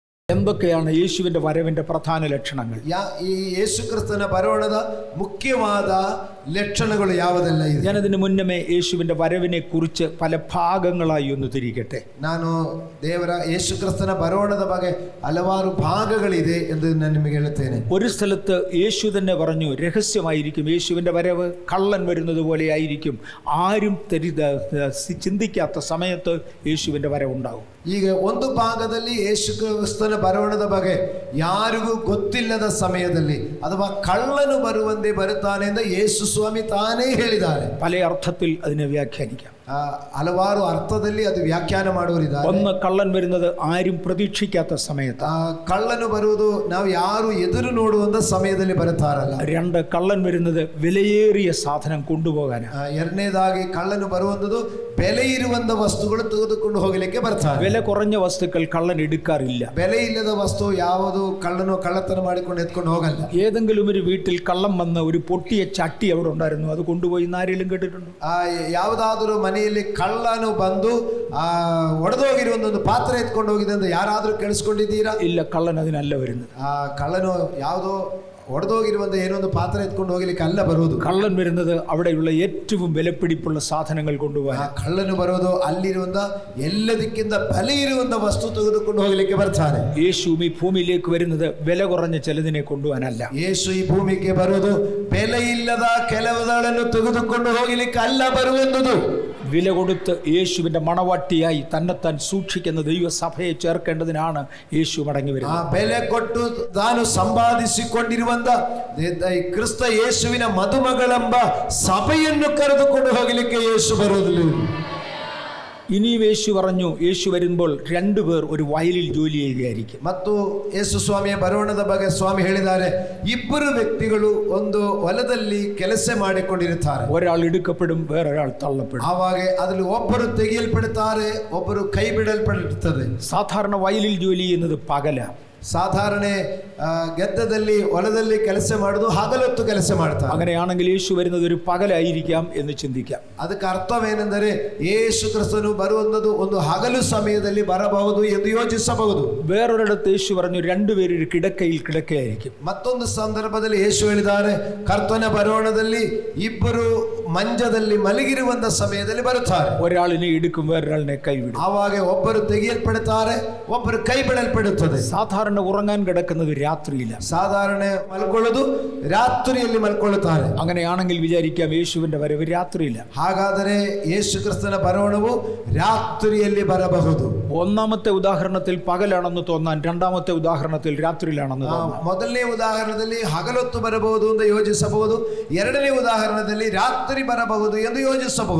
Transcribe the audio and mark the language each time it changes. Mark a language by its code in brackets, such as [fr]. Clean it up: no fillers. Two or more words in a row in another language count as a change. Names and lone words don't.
[ml] എന്തൊക്കെയാണ് യേശുവിൻ്റെ വരവിൻ്റെ പ്രധാന ലക്ഷണങ്ങൾ? [kn] ಈ ಯೇಸು ಕ್ರಿಸ್ತನ ಬರೋಣದ ಮುಖ್ಯವಾದ ലക്ഷണಗಳು ಯಾವುದೆಲ್ಲ ಇದೆ? [ml] ഞാനതിന് മുന്നമേ യേശുവിൻ്റെ വരവിനെ കുറിച്ച് പല ഭാഗങ്ങളായി ഒന്ന് തിരികട്ടെ. [kn] ನಾನು ದೇವರ ಯೇಸು ಕ್ರಿಸ್ತನ ಬರೋಣದ ಬಗ್ಗೆ ಹಲವಾರು ಭಾಗಗಳಿದೆ ಎಂದು ನಾನು ನಿಮಗೆ ಹೇಳುತ್ತೇನೆ. [ml] ഒരു സ്ഥലത്ത് യേശു തന്നെ പറഞ്ഞു, രഹസ്യമായിരിക്കും, യേശുവിൻ്റെ വരവ് കള്ളൻ വരുന്നത് പോലെ ആയിരിക്കും, ആരും ചിന്തിക്കാത്ത സമയത്ത് യേശുവിൻ്റെ വരവുണ്ടാകും. [kn] ಈಗ ಒಂದು ಭಾಗದಲ್ಲಿ ಯೇಸು ಕ್ರಿಸ್ತನ ಬರೋಣದ ಬಗ್ಗೆ ಯಾರಿಗೂ ಗೊತ್ತಿಲ್ಲದ ಸಮಯದಲ್ಲಿ ಅಥವಾ ಕಳ್ಳನು ಬರುವಂತೆ ಬರುತ್ತಾನೆ ಎಂದು ಯೇಸು ಸ್ವಾಮಿ ತಾನೇ ಹೇಳಿದ್ದಾರೆ. [ml] പല അർത്ഥത്തിൽ അതിനെ വ്യാഖ്യാനിക്കാം. [kn] ಹಲವಾರು ಅರ್ಥದಲ್ಲಿ ಅದು ವ್ಯಾಖ್ಯಾನ ಮಾಡುವರಿದ್ದಾರೆ. [ml] ഒന്ന്, കള്ളൻ വരുന്നത് ആരും പ്രതീക്ഷിക്കാത്ത സമയത്ത്. [kn] ಕಳ್ಳನು ಬರುವುದು ನಾವು ಯಾರು ಎದುರು ನೋಡುವಂತ ಸಮಯದಲ್ಲಿ ಬರುತ್ತಾರಲ್ಲ. [ml] രണ്ട്, കള്ളൻ വരുന്നത് വിലയേറിയ സാധനം കൊണ്ടുപോകാൻ. [kn] ಎರಡನೇದಾಗಿ ಕಳ್ಳನು ಬರುವಂತದ್ದು ಬೆಲೆ ಇರುವಂತ ವಸ್ತುಗಳು ತೆಗೆದುಕೊಂಡು ಹೋಗಲಿಕ್ಕೆ ಬರ್ತಾರೆ. [ml] വില കുറഞ്ഞ വസ്തുക്കൾ കള്ളൻ എടുക്കാറില്ല. [kn] ಬೆಲೆ ಇಲ್ಲದ ವಸ್ತು ಯಾವುದು ಕಳ್ಳನು ಕಳ್ಳತನ ಮಾಡಿಕೊಂಡು ಎತ್ಕೊಂಡು ಹೋಗಲ್ಲ. [ml] ഏതെങ്കിലും ഒരു വീട്ടിൽ കള്ളം വന്ന ഒരു പൊട്ടിയ ചട്ടി അവിടെ ഉണ്ടായിരുന്നു, അത് കൊണ്ടുപോയി ആരെങ്കിലും കേട്ടിട്ടുണ്ടോ? [kn] ಯಾವುದಾದರೂ ಮನೆಯಲ್ಲಿ ಕಳ್ಳನು ಬಂದು ಒಡೆದೋಗಿರುವ ಒಂದು ಪಾತ್ರೆ ಎತ್ಕೊಂಡು ಹೋಗಿದೆ ಅಂತ ಯಾರಾದ್ರೂ ಕೇಳಿಸ್ಕೊಂಡಿದ್ದೀರಾ? [ml] ഇല്ല, കള്ളൻ അതിനല്ല വരുന്നത്. [kn] ಕಳ್ಳನು ಯಾವುದೋ ഒടതോകിരുവന്ന ಏನೊಂದು ಪಾತ್ರ ಎತ್ಕೊಂಡು ಹೋಗಲಿಕ್ಕೆ ಅಲ್ಲ ಬರುವುದು. [ml] കള്ളൻ വരുന്നത് അവിടെയുള്ള ഏറ്റവും വിലപിടിപ്പുള്ള സാധനങ്ങൾ കൊണ്ടുപോകാൻ. [kn] ಕಳ್ಳನು ಬರೋದು ಅಲ್ಲಿರುವಂತ ಎಲ್ಲದಕ್ಕಿಂತ ಬೆಲೆ ಇರುವಂತ ವಸ್ತು ತೆಗೆದುಕೊಂಡು ಹೋಗಲಿಕ್ಕೆ ಬರ್ತಾನೆ. [ml] യേശു ഈ ഭൂമിയിലേക്ക് വരുന്നത് വില കുറഞ്ഞ ചിലതിനെ കൊണ്ടുപോകാനല്ല. [kn] ಯೇಸು ಈ ಭೂಮಿಗೆ ಬರುವುದು ಬೆಲೆ ಇಲ್ಲದ ಕೆಲವುಗಳನ್ನು ತೆಗೆದುಕೊಂಡು ಹೋಗಲಿಕ್ಕೆ ಅಲ್ಲ ಬರುವಂತದ್ದು. [ml] വില കൊടുത്ത് യേശുവിന്റെ മണവാട്ടിയായി തന്നെത്താൻ സൂക്ഷിക്കുന്ന ദൈവസഭയെ ചേർക്കേണ്ടതിനാണ് യേശു മടങ്ങി വരുന്നത്. [kn] ಬೆಲೆ ಕೊಟ್ಟು ತಾನು ಸಂಪಾದಿಸಿಕೊಂಡಿರುವಂತ ಕ್ರಿಸ್ತ ಯೇಸುವಿನ ಮದುಮಗಳೆಂಬ ಸಭೆಯನ್ನು ಕರೆದುಕೊಂಡು ಹೋಗಲಿಕ್ಕೆ ಯೇಸು ಬರುವುದಿಲ್ಲ. [ml] ഇനിയും യേശു പറഞ്ഞു, യേശു വരുമ്പോൾ രണ്ടുപേർ ഒരു വയലിൽ ജോലി ചെയ്യുകയായിരിക്കും. [kn] ಮತ್ತು ಯೇಸು ಸ್ವಾಮಿಯ ಬರೋಣದ ಬಗ್ಗೆ ಸ್ವಾಮಿ ಹೇಳಿದ್ದಾರೆ, ಇಬ್ಬರು ವ್ಯಕ್ತಿಗಳು ಒಂದು ಹೊಲದಲ್ಲಿ ಕೆಲಸ ಮಾಡಿಕೊಂಡಿರುತ್ತಾರೆ. [ml] ഒരാൾ എടുക്കപ്പെടും, വേറൊരാൾ തള്ളപ്പെടും. [kn] ಆವಾಗ ಅದರಲ್ಲಿ ಒಬ್ಬರು ತೆಗೆಯಲ್ಪಡುತ್ತಾರೆ, ಒಬ್ಬರು ಕೈ ಬಿಡಲ್ಪಡುತ್ತದೆ. [ml] സാധാരണ വയലിൽ ജോലി ചെയ്യുന്നത് പകല. [kn] സാധാരണ ഗದ್ದದಲ್ಲಿ ಹೊಲದಲ್ಲಿ ಕೆಲಸ ಮಾಡುವುದು ಹಗಲೊತ್ತು ಕೆಲಸ ಮಾಡ್ತಾರೆ. [ml] അങ്ങനെയാണെങ്കിൽ യേശു വരുന്നത് ഒരു പകലായിരിക്കാം എന്ന് ചിന്തിക്കാം. [kn] ಅದಕ್ಕೆ ಅರ್ಥವೇನೆಂದರೆ ಯೇಸು ಕ್ರಿಸ್ತನು ಬರುವಂತದ್ದು ಒಂದು ಹಗಲು ಸಮಯದಲ್ಲಿ ಬರಬಹುದು ಎಂದು ಯೋಚಿಸಬಹುದು. [ml] വേറൊരിടത്ത് യേശു പറഞ്ഞു രണ്ടുപേരും ഒരു കിടക്കയിൽ കിടക്കയായിരിക്കും. [kn] ಮತ್ತೊಂದು ಸಂದರ್ಭದಲ್ಲಿ ಯೇಸು ಹೇಳಿದ್ದಾರೆ, ಕರ್ತನ ಬರೋಣದಲ್ಲಿ ಇಬ್ಬರು ಮಂಜದಲ್ಲಿ ಮಲಗಿರುವಂತ ಸಮಯದಲ್ಲಿ ಬರುತ್ತಾರೆ. [ml] ഒരാളിനെ എടുക്കും, വേറൊരാളിനെ കൈവിടും. [kn] ಆವಾಗ ಒಬ್ಬರು ತೆಗೆಯಲ್ಪಡುತ್ತಾರೆ, ಒಬ್ಬರು ಕೈ ಬಿಡಲ್ಪಡುತ್ತದೆ. [ml] സാധാരണ ഉറങ്ങാൻ കിടക്കുന്നത് രാത്രിയില്ല. [kn] ಸಾಧಾರಣ ಮಲ್ಕೊಳ್ಳೋದು ರಾತ್ರಿಯಲ್ಲಿ ಮಲ್ಕೊಳ್ಳುತ್ತಾರೆ. [ml] അങ്ങനെയാണെങ്കിൽ വിചാരിക്കാം യേശുവിന്റെ വരവ് രാത്രിയില്ല. [kn] ಹಾಗಾದರೆ ಯೇಸು ಕ್ರಿಸ್ತನ ಬರೋಣವು ರಾತ್ರಿಯಲ್ಲಿ ಬರಬಹುದು. [ml] ഒന്നാമത്തെ ഉദാഹരണത്തിൽ പകലാണെന്ന് തോന്നാൻ, രണ്ടാമത്തെ ഉദാഹരണത്തിൽ രാത്രിയിലാണെന്ന് തോന്നാം. [kn] ಮೊದಲನೇ ಉದಾಹರಣದಲ್ಲಿ ಹಗಲೊತ್ತು ಬರಬಹುದು ಎಂದು ಯೋಚಿಸಬಹುದು, ಎರಡನೇ ಉದಾಹರಣದಲ್ಲಿ ರಾತ್ರಿ ಬರಬಹುದು ಎಂದು ಯೋಚಿಸಬಹುದು.